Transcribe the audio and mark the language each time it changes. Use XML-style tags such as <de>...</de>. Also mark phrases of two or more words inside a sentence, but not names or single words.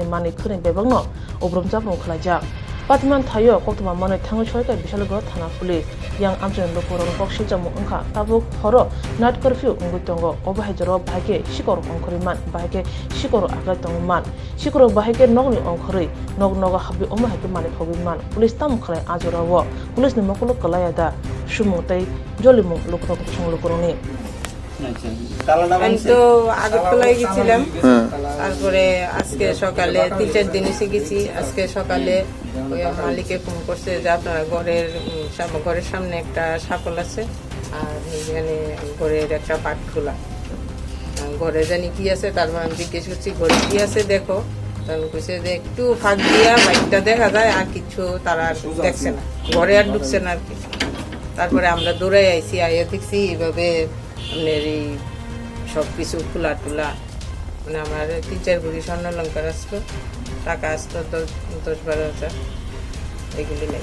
<trp>mani khring bebangno obrom japong khlajak patman thayo koktoma mane thangu choika Bishalgarh thana police yang amchen lokorong boksi jamu ongkha tabuk horo</trp> <en>night curfew</en> <trp>ungui tongo obahai joro bahake shikor ongkhoriman bahake shikor agai tongman shikor bahake nogni ongkhori nog habi omahake mani thobiman police tam khlai ajorawo police ni mokolo kalayada sumutei jolimung lokorong chung lokoroni</trp> <bn>আমি তো আগরতলায় গেছিলাম তারপরে আজকে সকালে 3-4 দিন এসে গেছি আজকে সকালে ওই মালিকে ফোন করছে যে আপনার ঘরের সামনে একটা সাপল আছে আর এখানে ঘরের একটা পাট খোলা ঘরে জানি কি আছে তারপর আমি জিজ্ঞেস করছি ঘরে কি আছে দেখো তখন কইছে যে একটু ফাঁক দিয়া বাইকটা দেখা যায় আর কিছু তারা দেখছে না ঘরে আর ঢুকছে না আর কি তারপরে আমরা দৌড়াই আইছি আইয়া দেখছি এইভাবে আপনার এই সব কিছু খোলা টুলা মানে আমার 3-4 ভরি স্বর্ণ অলংকার আসলো টাকা আসলো 10-12 হাজার এগুলি নেই</bn>